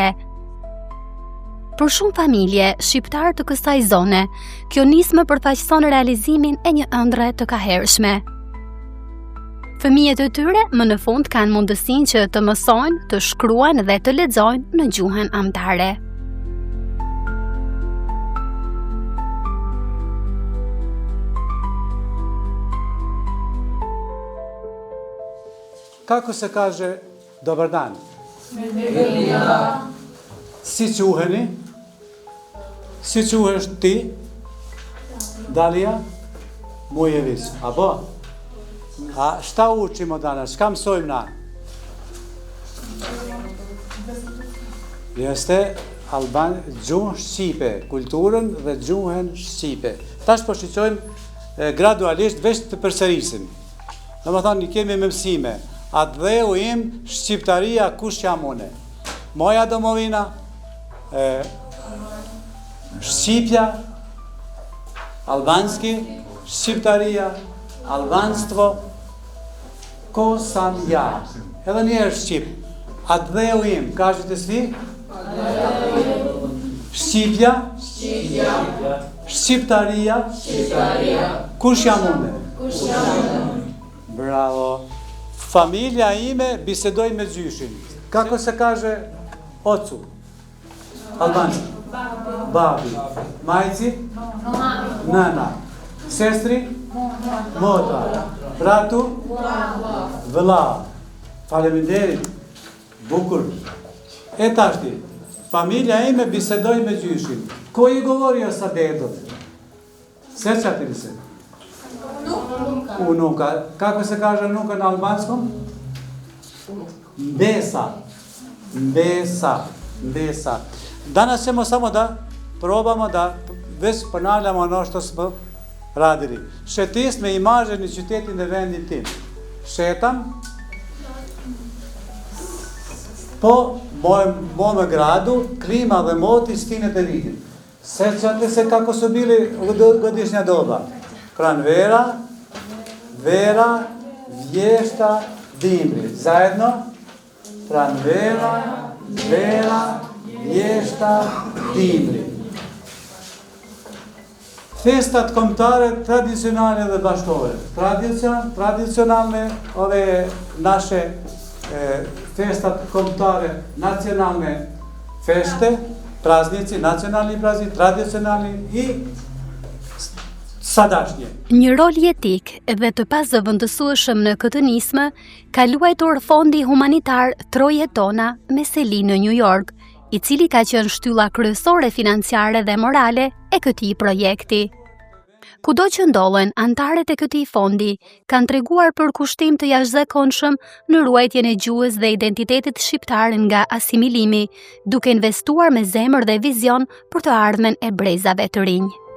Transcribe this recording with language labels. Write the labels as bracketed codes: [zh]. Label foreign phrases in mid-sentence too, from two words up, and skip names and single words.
[sq] Për shumë familje shqiptar të kësaj zone, kjo nismë përfaqëson realizimin e një ëndre të kahershme. Fëmijët e tyre më në fund kanë mundësinë që të mësojnë, të shkruajnë dhe të lexojnë në gjuhën amtare. [sr] Kako se kaže dobar dan? [sq] Si quheni? Si quhesh ti? Dalia Mujević. Apo? [sr] A šta učimo danas? Šta [sq] mësojmë na? Jeste gjuhën shqipe, kulturën dhe gjuhën shqipe. Tash po shqyqojmë gradualisht veç të përsërisim. Dhe më thonë, kemi me mësime. Atë dheu im, shqiptaria, kush jam une? [sr] Moja domovina, Shqipja, albanski, shqiptaria, albanstvo, ko sam ja. [sq] Edhe njerë Shqip. Atë dheu im, ka që të si? Shqipja, shqiptaria, kush jam une? Bravo. Familja ime bisedoj me gjyshin. [sr] Kako se kaže ocu? Albanski. [sq] Babi. Majci? Nana. [sr] Sestri? Mota. Bratu? [sq] Vëlla. Faleminderit. Bukur. E tashti, familja ime bisedoj me gjyshin. [sr] Ko i govorio sa dedot? Sećate li se? Unuka. Kako se kaže unuka na albanskom? [sq] Mbesa. Mbesa. [sr] Danas ćemo samo da probamo da već ponavljamo ono što smo radili. [sq] Shetis me imazhe në qytetin e vendit tim. [sr] Shetam po mome gradu, klima [sq] dhe moti stinet e vitit. [sr] Sećate se kako su bili godišnja doba? [sq] Pranvera, vera, vješta, dimri. [sr] Zajedno? [sq] Pranvera, vera, vješta, dimri. Festat kombëtare tradicionale dhe bashkore. [sr] Tradicionalne ove naše [sq] festat kombëtare, [sr] nacionalne feste, praznici, nacionalni praznik, tradicionalni I sadašnje. [sq] Një rol jetik dhe të pazëvendësueshëm në këtë nismë ka luajtur Fondi Humanitar Troje Tona me seli në New York, I cili ka qenë shtylla kryesore financiare dhe morale e këtij projekti. Kudo që ndollen, antarët e këtij fondi kanë treguar për kushtim të jashtëzakonshëm në ruajtjen e gjuhës dhe identitetit shqiptar nga asimilimi, duke investuar me zemër dhe vizion për të ardhmen e brezave të rinj.